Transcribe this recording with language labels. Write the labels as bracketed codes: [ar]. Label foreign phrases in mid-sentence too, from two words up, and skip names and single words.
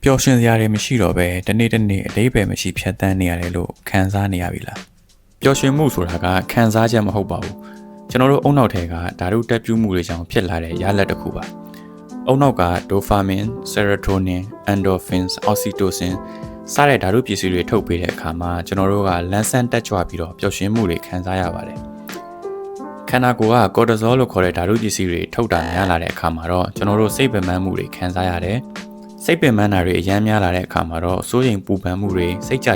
[my] ပျော်ရွှင်စရာတွေမရှိတော့ပဲတနေ့တစ်နေ့အတိတ်ပဲမရှိဖြတ်သန်းနေရတယ်လို့ခံစားနေရပြီလားပျော်ရွှင်မှုဆိုတာကခံစားချက်မဟုတ်ပါဘူးကျွန်တော်တို့အုံနောက်ထဲကဓာတုတက်ပြူးမှုတွေကြောင့်ဖြစ်လာတဲ့ရလဒ်တစ်ခုပါအုံနောက်ကဒိုဖာမင် [en] serotonin endorphins oxytocin [my] စတဲ့ဓာတုပစ္စည်းတွေထုတ်ပေးတဲ့အခါမှာကျွန်တော်တို့ကလ န်းဆန်းတက်ကြွပြီးတော့ပျော်ရွှင်မှုတွေခံစားရပါတယ်ခန္ဓာကိုယ်ကကော်တီဇောလို့ခေါ်တဲ့ဓာတုပစ္စည်းတွေထုတ်တာများလာတဲ့အခါမှာတော့ကျွန်တော်တို့စိတ်ပင်ပန်းမှုတွေခံစားရတယ်စိတ်ပင်ပန်းတာတွေအများများလာတဲ့အခါမှာတော့စိုးရိမ်ပူပန်မှုတွေစိတ်ကြ